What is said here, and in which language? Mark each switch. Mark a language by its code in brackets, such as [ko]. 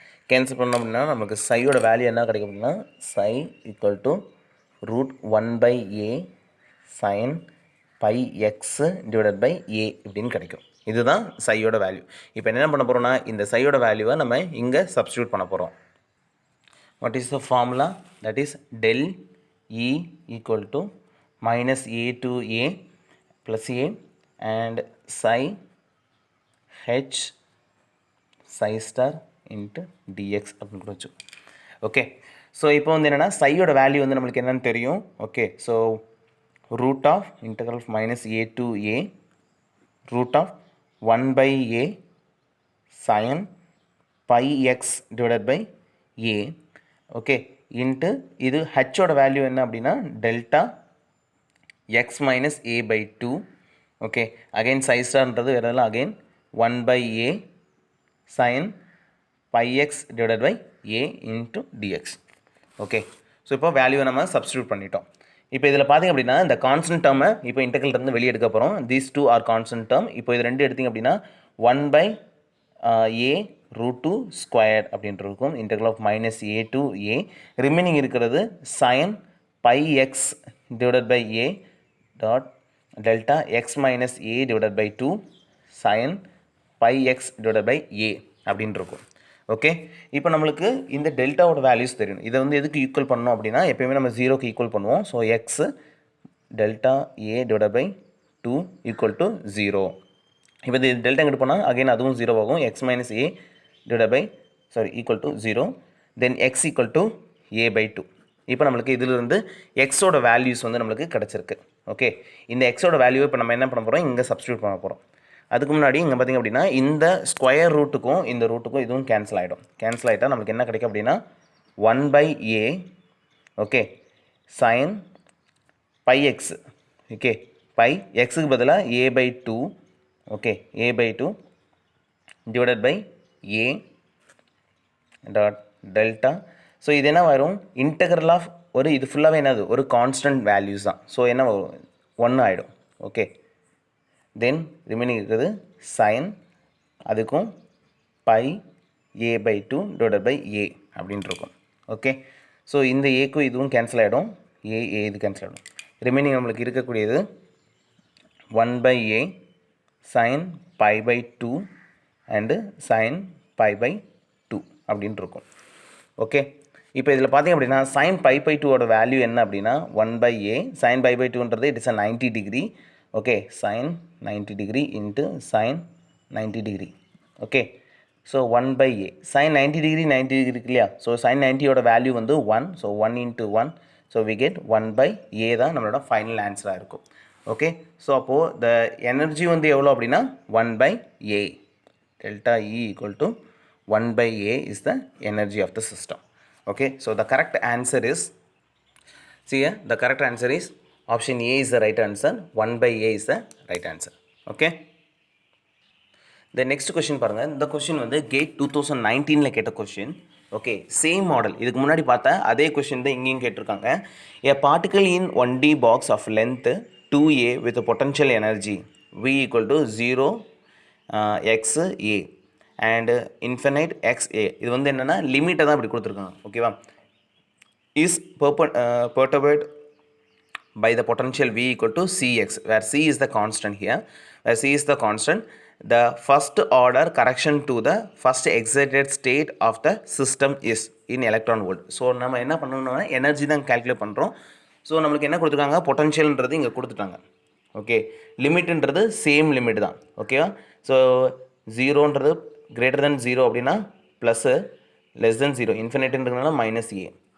[ta] Cancel பண்ணோம் அப்படின்னா நமக்கு சையோட வேல்யூ என்ன கிடைக்கும் அப்படின்னா சை equal to √1/a [en] sin pi x divided by a [ta] இப்படின்னு கிடைக்கும். இதுதான் சையோட வேல்யூ. இப்போ என்ன பண்ண போகிறோம்னா இந்த சையோட வேல்யூவை நம்ம இங்கே சப்ஸ்டியூட் பண்ண போகிறோம். [en] What is the formula? That is del E equal to minus a to a plus a and psi h psi star into dx [ta] அப்படின்னு கூட வச்சுக்கோ. ஓகே, ஸோ இப்போ வந்து என்னென்னா சையோட வேல்யூ வந்து நம்மளுக்கு என்னென்னு தெரியும். [en] Okay, so root of integral of minus a to a root of 1/a sin pi x divided by a. [ta] Okay, into இது ஹச்சோட வேல்யூ என்ன அப்படின்னா delta X minus A by 2. [en] Okay, again சை ஸ்டார்ன்றது வேறு எல்லாம் again 1/a sin pi x divided by a into dx. [ta] Okay, so இப்போ வேல்யூவை நம்ம substitute பண்ணிட்டோம். இப்போ இதில் பார்த்திங்க அப்படின்னா இந்த கான்ஸ்டன்ட் டேர்மை இப்போ இன்டெக்ரல் இருந்து வெளியே எடுக்க போகிறோம். These 2 R constant term. இப்போ இது ரெண்டு எடுத்திங்க அப்படின்னா 1/a √2 ஸ்கொயர் அப்படின்ட்டு இருக்கும். [en] Integral of minus a to a. Remaining இருக்கிறது sine pi x divided by a dot delta x minus a divided by 2 sine pi x divided by a அப்படின்னு இருக்கும். [ta] Okay, இப்போ நம்மளுக்கு இந்த டெல்டாவோட வேல்யூஸ் தெரியும். இதை வந்து எதுக்கு ஈக்குவல் பண்ணோம் அப்படின்னா எப்போயுமே நம்ம 0க்கு ஈக்குவல் பண்ணுவோம். [en] So x delta a divided by 2 equal to 0. [ta] இப்போ இது டெல்டா எங்கிட்டு போனால் அகைன் அதுவும் 0 ஆகும். X minus A [en] divided by equal to 0, then x equal to a by 2. [ta] இப்போ நம்மளுக்கு இதிலிருந்து எக்ஸோட வேல்யூஸ் வந்து நம்மளுக்கு கிடச்சிருக்கு. ஓகே, இந்த எக்ஸோட வேல்யூவை இப்போ நம்ம என்ன பண்ண போகிறோம், இங்கே சப்ஸ்டியூட் பண்ண போகிறோம். அதுக்கு முன்னாடி இங்கே பார்த்திங்க அப்படின்னா இந்த ஸ்கொயர் ரூட்டுக்கும் இந்த ரூட்டுக்கும் இதுவும் கேன்சல் ஆகிடும். கேன்சல் ஆகிட்டால் நம்மளுக்கு என்ன கிடைக்கும் அப்படின்னா 1/a okay sign by X. [en] Okay, pi எக்ஸுக்கு பதிலாக a by 2. Okay, a by 2 divided by a dot delta. [ta] So இது என்ன வரும் இன்டெக்ரல் ஆஃப் ஒரு இது ஃபுல்லாகவே என்னது ஒரு கான்ஸ்டன்ட் வேல்யூஸ் தான். ஸோ என்ன வரும் 1 ஆகிடும். ஓகே, தென் ரிமைனிங் இருக்கிறது சைன் அதுக்கும் by a by 2 divided by a அப்படின்ட்டு இருக்கும். ஓகே, ஸோ இந்த ஏக்கும் இதுவும் கேன்சல் ஆகிடும். ஏ இது கேன்சல் ஆகிடும். ரிமைனிங் நம்மளுக்கு இருக்கக்கூடியது 1/a sign by by 2 and sign by by 2 அப்படின்ட்டு இருக்கும். ஓகே, இப்போ இதில் பார்த்திங்க அப்படின்னா சைன் பை பை 2ஓட வேல்யூ என்ன அப்படின்னா 1/a sign by by 2ன்றது [en] It is a 90 degree. Okay, sine 90 degree into sine 90 degree. Okay, so 1/a sine 90 degree 90 degree இருக்கு இல்லையா. [ta] ஸோ சைன் 90ஓட வேல்யூ வந்து 1. So 1 into 1. [en] so we get 1/a [ta] தான் நம்மளோட final ஆன்சராக இருக்கும். Okay, so அப்போது the energy வந்து எவ்வளோ அப்படின்னா 1/a. [en] delta E equal to 1/a is the energy of the system. Okay, so the correct answer is, see here, the correct answer is option A is the right answer. 1/a is the right answer. Okay, the next question [ta] பாருங்க. இந்த question வந்து GATE 2019ல கேட்ட question. Okay, same model. இதுக்கு முன்னாடி பார்த்தா அதே question தான் இங்கேயும் கேட்டிருக்காங்க. [en] a particle in 1D box of length 2a with a potential energy v equal to 0 xa and infinite xa. [ta] இது வந்து என்னென்னா லிமிட்டை தான் இப்படி கொடுத்துருக்காங்க. ஓகேவா, [en] Is perturbed by the potential v equal to cx where c is the constant here. Where c is the constant, the first order correction to the first excited state of the system is in electron volt. [ta] So நம்ம என்ன பண்ணணும்னா energy தான் calculate பண்ணுறோம். So நம்மளுக்கு என்ன கொடுத்துருக்காங்க, பொட்டன்ஷியல்ன்றது இங்கே கொடுத்துட்டாங்க. ஓகே, லிமிட்ன்றது சேம் லிமிட் தான். ஓகேவா, ஸோ 0ன்றது கிரேட்டர் தென் 0 அப்படின்னா ப்ளஸ்ஸு, லெஸ் தென் 0 இன்ஃபினிட்டுன்றதுனால -a.